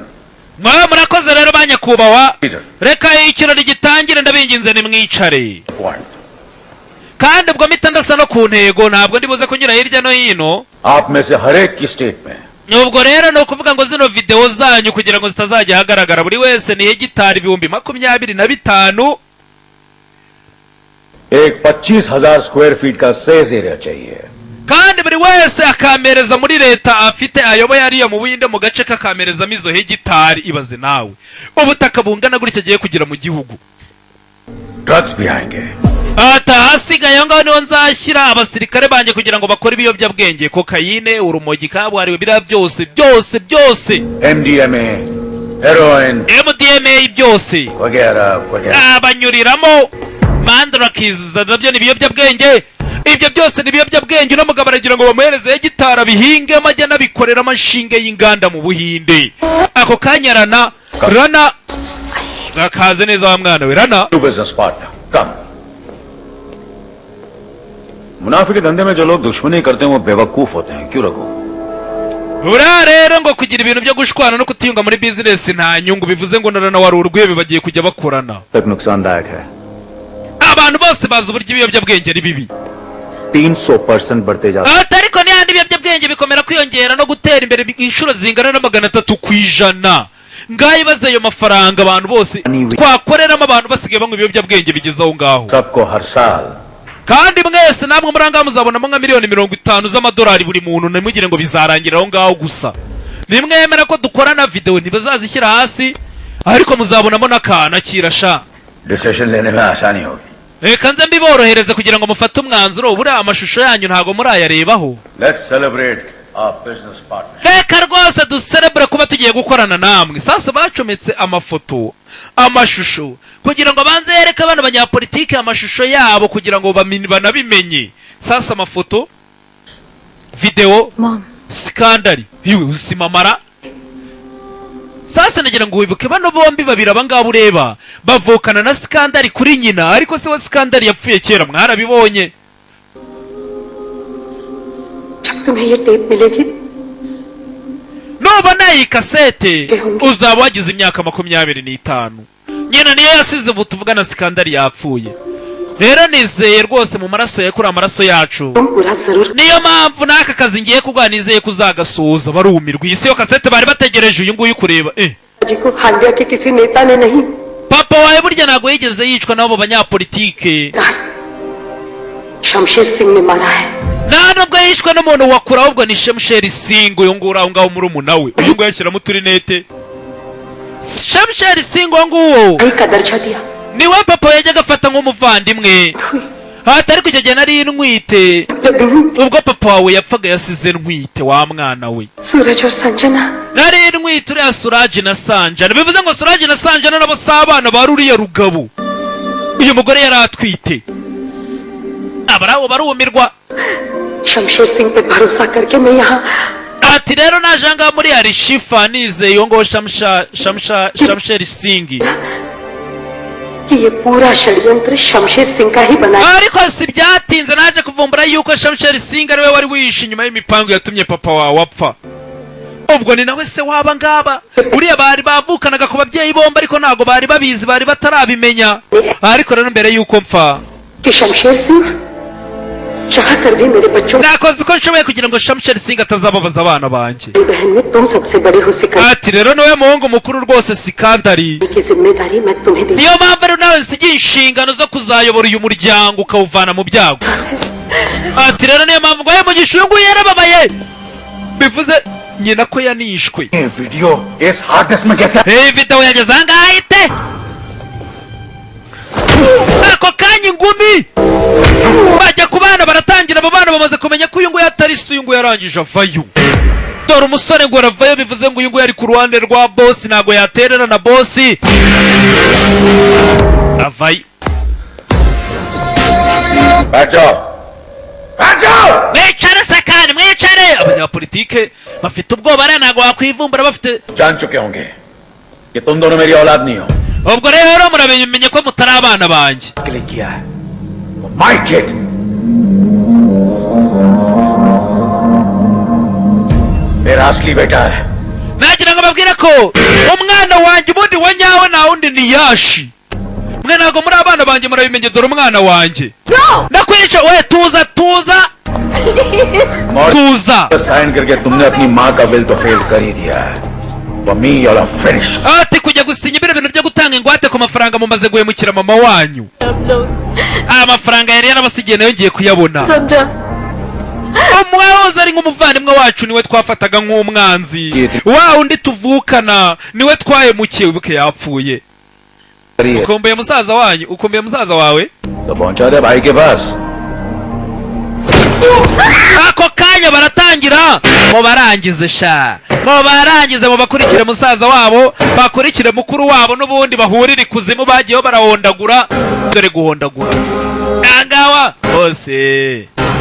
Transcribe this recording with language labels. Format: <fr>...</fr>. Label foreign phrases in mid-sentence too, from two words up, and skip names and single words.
<rw>mwa murakoze rero banyakubahwa. Peter. reka ikirori gitangire ndabinginze nimwicare. पॉइंट kandi ubwo mpita ndasa no ku ntego ntabwo ndibuze kunyura hirya no hino.</rw> <hi>आप में से हर एक की स्टेट में</hi> <rw>ubwo rero ni ukuvuga ngo zino videwo zanyu kugira ngo zitazajya hagaragara buri wese ni hegitari 25,000</rw> <hi>एक 25,000</hi> <en>square feet</en> <hi>का</hi> <en>SEZ area</en> <hi>चाहिए</hi> <rw>kandi buri wese akamereza muri leta afite ayoboye ariya mu Buhinde mu gace kakamerezamo izo hegitari. ibaze nawe ubutaka bungana gutya agiye kugira mu gihugu.</rw> <hi>ड्रग्स भी आएंगे</hi> <rw>ata hasigaye aho ngaho niho nzashyira abasirikare banjye kugira ngo bakore ibiyobyabwenge kokayine urumogi kabuhariwe biriya byose</rw> <en>MDMA heroin</en> <rw>MDMA byose</rw> <hi>वगैरह वगैरह</hi> <rw>banyuriramo mandrakiza nabyo ni ibiyobyabwenge. ibyo byose ni ibiyobyabwenge no mugabo aragira ngo bamuhereze hegitari abihingemo ajya nabikoreramo inshinge y'inganda mu Buhinde. ako kanya rana akaze neza wa mwana we rana</rw> <en>two business partner</en> <hi>कम मुनाफे के धंधे में जो लोग दुश्मनी करते हैं वो बेवकूफ होते हैं क्यों रघु</hi> <rw>buriya rero ngo kugira ibintu byo gushwana no kutiyunga muri bizinesi nta nyungu bivuze ngo narana wari urwebe bagiye kujya bakorana.</rw> <hi>तक नुकसानदायक है</hi> <rw>abantu bose bazi uburyo ibiyobyabwenge ari bibi.</rw> <hi>300% बढ़ते जाते</hi> <rw>ariko n'andi ibiyobyabwenge bikomera kwiyongera no gutera imbere inshuro zingana na 300%. ngaho ibaze ayo mafaranga abantu bose twakoreramo abantu basigaye banywa ibiyobyabwenge bigeze aho ngaho.</rw> <hi>सबको हर साल</hi> <rw>kandi mwese namwe muranga muzabonamo nka miliyoni 50 z'amadolari buri muntu ntimugire ngo bizarangira aho ngaho gusa. nimwemera ko dukorana video ntibazazishyira hasi ariko muzabonamo n'akana kirasha.</rw> <hi>डिसीजन लेने में आसानी होगी</hi> <rw>reka nze mbiborohereze kugira ngo mufate umwanzuro. buriya amashusho yanyu ntago murayarebaho.</rw> <en>let's celebrate our business partner</en> <rw>reka rwose duserebure kuba tugiye gukorana namwe. sasa bacometse amafoto amashusho kugira ngo banze yereke abana banyapolitike amashusho yabo kugira ngo banabimenye. sasa amafoto video Mom. Skandari iwe usimamara sasa nagira ngo wibuke bano bombi babiri abangaba ureba bavukana na Skandari kuri nyina, ariko se wa Skandari yapfuye kera, mwarabibonye.</rw> <hi>जब तुम्हें ये टेप मिलेगी</hi> <rw>nubona iyi kasete uzaba wagize imyaka 25. nyina niyo yasize ubu tuvugana Skandari yapfuye. rero nizeye rwose mu maraso ye kuri amaraso yacu, niyo mpamvu n'aka kazi ngiye kugwa nizeye kuzagasuhuza. barumirwa. iyi si yo kasete bari bategereje uyu nguyu kureba. papa wawe burya ntabwo yigeze yicwa n'abo banyapolitike,</rw> <hi>शमशेर सिंह ने मारा है</hi> <rw>nta nubwo yishwe n'umuntu wakura, ahubwo ni Shamsheri Singh. uyu nguyu aho ngaho murumuna we, uyu nguyu yashyiramo uturinete. Shamsheri Singh uwo nguwo</rw> <hi>भाई का दर्जा दिया</hi> <rw>niwe papa yajyaga afata nk'umuvandimwe. hatari icyo gihe nari ntwite, ubwo papa wawe yapfaga yasize ntwite wa mwana we.</rw> <hi>सूरज और संजना</hi> <rw>nari ntwite uriya Suraji na Sanjana, bivuze ngo Suraji na Sanjana nabo si abana ba ruriya rugabo. uyu mugore yari atwite. abarawo barumirwa.</rw> <hi>शमशेर सिंह पे भरोसा करके मैं यहाँ</hi> <rw>ati rero naje ngaha muri Arishifa nizeye iyo ngo Shamsheri Singh,</rw> <hi>कि ये पूरा षड्यंत्र शमशेर सिंह का ही बना है</hi> <rw>ariko si byatinze naje kuvumbura yuko Shamsheri Singh ariwe wari wihishe inyuma y'imipango yatumye papa wawe apfa. ubwo ni nawe se waba ngaba. uriya bari bavukanaga ku babyeyi bombi, ariko ntabwo bari babizi, bari batarabimenya. ariko rero mbere yuko mpfa</rw> <hi>कि शमशेर सिंह चाह कर भी मेरे बच्चों</hi> <rw>nakoze uko nshoboye kugira ngo Shamsheri Singh atazababaza abana banjye.</rw> <hi>की बहन में तुम सबसे बड़ी हो सिकंदर</hi> <rw>ati rero niwe muhungu mukuru rwose Sikandari,</rw> <hi>की जिम्मेदारी मैं तुम्हें दी</hi> <rw>niyo mpamvu rero nawe nsigiye inshingano zo kuzayobora uyu muryango ukawuvana mu byago. ati rero niyo mpamvu ngo mugisha uyu nguyu yarababaye, bivuze nyina ko yanishwe.</rw> <hi>वीडियो इस</hi> <en>hard disk</en> <hi>में कैसे</hi> <rw>iyi video yageze aha ngaha ite ako kanya ingumi bajya ku bana baratangira. abo bana bamaze kumenya ko uyu nguyu atari se, uyu nguyu yarangije avayo. dore umusore ngo aravayo, bivuze ngo uyu nguyu ari ku ruhande rwa bosi, ntabwo yaterera na bosi. avayo.</rw> <hi>बैठ जाओ बैठ जाओ</hi> <rw>mwicare sakani mwicare. abanyapolitike bafite ubwoba rero ntabwo wakwivumbura bafite.</rw> <hi>जान चुके होंगे कि तुम दोनों मेरी औलाद नहीं हो</hi> <rw>ubwo rero murabimenye ko mutari abana banjye.</rw> <hi>के लिए किया है</hi> <en>my kid</en> <hi>मेरा असली बेटा है</hi> <rw>nagira ngo babwire ko umwana wanjye ubundi wa nyawe nta wundi ni Yashi. mwe ntabwo muri abana banjye murabimenye, dore umwana wanjye. ndakwica we, tuza tuza tuza.</rw> <hi>साइन करके तुमने अपनी माँ का विल तो फेल कर ही दिया है मी और फिनिश</hi> <rw>ati kujya gusinya ibiro bintu byo gutanga ingwate ku mafaranga mumaze guhemukira mama wanyu. amafaranga yari yarabasigiye nayo ngiye kuyabona. umwahoze ari nk'umuvandimwe wacu niwe twafataga nk'umwanzi, wa undi tuvukana niwe twahemukiye, wibuke yapfuye. ukumbuye musaza wanyu, ukumbuye musaza wawe.</rw> <hi>तो पहुंचा दे भाई के पास</hi> <rw>ako kanya baratangira ngo barangize sha, ngo barangize, ngo bakurikire musaza wabo, bakurikire mukuru wabo, n'ubundi bahurire ikuzimu. bagiyeho barahondagura, dore guhondagura nangawa bose.</rw>